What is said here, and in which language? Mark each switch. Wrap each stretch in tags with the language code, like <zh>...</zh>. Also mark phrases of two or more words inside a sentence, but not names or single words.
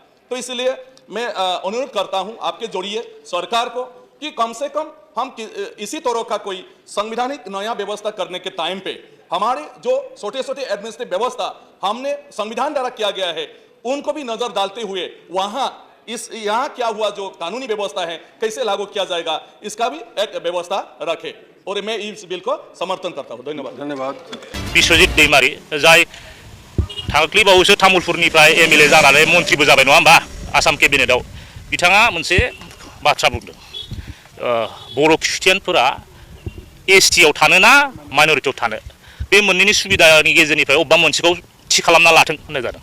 <hi>तो इसलिए मैं अनुरोध करता हूं आपके जोड़िए सरकार को कि कम से कम हम इसी तरह का कोई संवैधानिक नया व्यवस्था करने के टाइम पे हमारे जो छोटे छोटे एडमिनिस्ट्रेटिव व्यवस्था हमने संविधान द्वारा किया गया है उनको भी नजर डालते हुए वहां यहाँ क्या हुआ जो कानूनी व्यवस्था है कैसे लागू किया जाएगा इसका भी एक व्यवस्था रखे, और मैं इस बिल को समर्थन करता हूँ। धन्यवाद।</hi> <brx>बिश्वजित दैमारी जाय थांख्लि बावैसो तामुलपुरनिफ्राय एमएलए जानानै मन्त्रिबो जाबाय नङा होमबा आसाम केबिनेटआव, बिथाङा मोनसे बाथ्रा बुंदों बर' ख्रिस्टियानफोरा एसटिआव थानो ना माइनरिटियाव थानो, बे मोननैनि सुबिदानि गेजेरनिफ्राय अबेबा मोनसेखौ थि खालामना लाथों होननाय जादों।</brx>